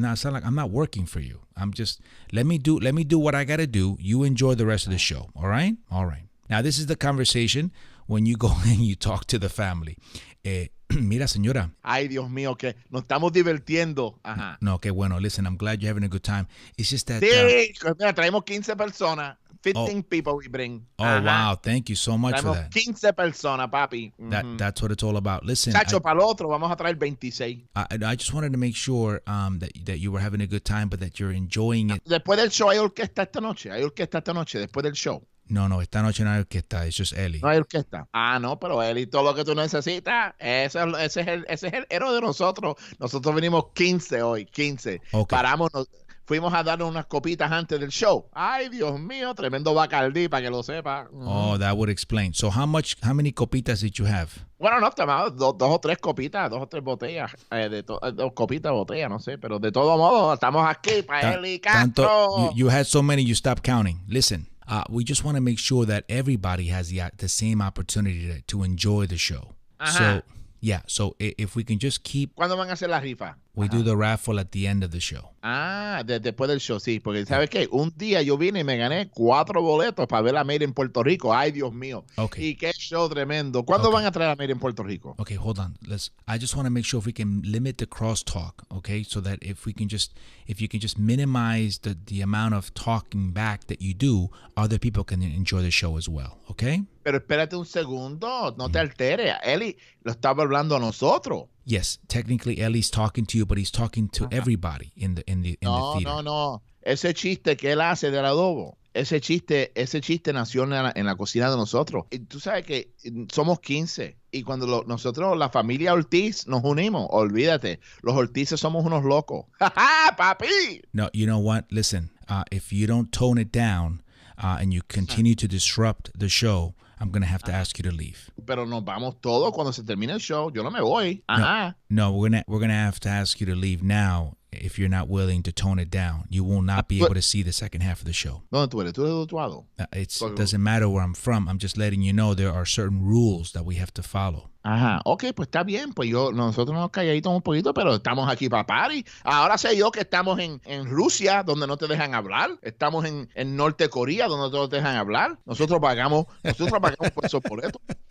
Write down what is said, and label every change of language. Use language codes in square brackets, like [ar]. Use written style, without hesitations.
[en] No, it's not like I'm not working for you. I'm just let me do what I gotta do. You enjoy the rest of the show. All right. Now this is the conversation when you go and you talk to the family. [es] Mira, señora. Ay, Dios mío, que nos estamos divirtiendo. Ajá. No, qué bueno. [en] Listen, I'm glad you're having a good time. It's just that... [es] Sí, mira, traemos 15 personas. [en] 15 people we bring. Oh, wow. Thank you so much for [es] Traemos [en] that. [es] 15 personas, papi. [en] That's what it's all about. Listen, [es] Chacho, para el otro vamos a traer 26. [en] I just wanted to make sure that you were having a good time, but that you're enjoying it. [es] Después del show hay orquesta esta noche. Después del show. No, esta noche no hay orquesta. [en] It's just Eli. [es] No hay orquesta. Ah, no, pero Eli, todo lo que tú necesitas, ese es el héroe de nosotros. Nosotros venimos 15 hoy, 15. [en] Okay. [es] Fuimos a darnos unas copitas antes del show. Ay, Dios mío, tremendo Bacardí, para que lo sepa. [en] Oh, that would explain. So how many copitas did you have? [es] Bueno, no, tomamos dos o tres copitas, 2 o 3 botellas, 2 copitas, botellas, no sé, pero de todo modo, estamos aquí para Eli Castro. [en] You had so many, you stopped counting. Listen, we just want to make sure that everybody has the same opportunity to enjoy the show. [es] Ajá. [en] So if we can just keep... [es] ¿Cuándo van a hacer la rifa? [en] We do the raffle at the end of the show. [es] Después del show, sí. Porque, ¿sabes qué? Un día yo vine y me gané 4 boletos para ver a Made in Puerto Rico. Ay, Dios mío. [en] Okay. [es] Y qué show tremendo. ¿Cuándo van a traer a Made in Puerto Rico? [en] Okay, hold on. I just want to make sure if we can limit the crosstalk, okay? So that if you can just minimize the amount of talking back that you do, other people can enjoy the show as well, okay? [es] Pero espérate un segundo. No te alteres. Eli lo estaba hablando a nosotros. [en] Yes, technically Eli's talking to you, but he's talking to everybody in the theater. No. [es] Ese chiste que él hace del adobo, ese chiste nació en la cocina de nosotros. Y tú sabes que somos 15. Y cuando nosotros, la familia Ortiz, nos unimos, olvídate, los Ortices somos unos locos. ¡Ja, ja, papi! [en] No, you know what? Listen, if you don't tone it down and you continue to disrupt the show, I'm going to have to ask you to leave. [es] Pero nos vamos todos cuando se termine el show. Yo no me voy. Ajá. [en] No, we're gonna have to ask you to leave now if you're not willing to tone it down. You will not be able to see the second half of the show. [es] ¿Dónde tú eres? ¿Tú eres de Utuado? [en] It doesn't matter where I'm from. I'm just letting you know there are certain rules that we have to follow. [es] Ajá, ok, pues está bien, pues nosotros nos calladitos un poquito, pero estamos aquí para party. Ahora sé yo que estamos en Rusia, donde no te dejan hablar. Estamos en Norte Corea, donde no te dejan hablar. Nosotros pagamos por esos boletos.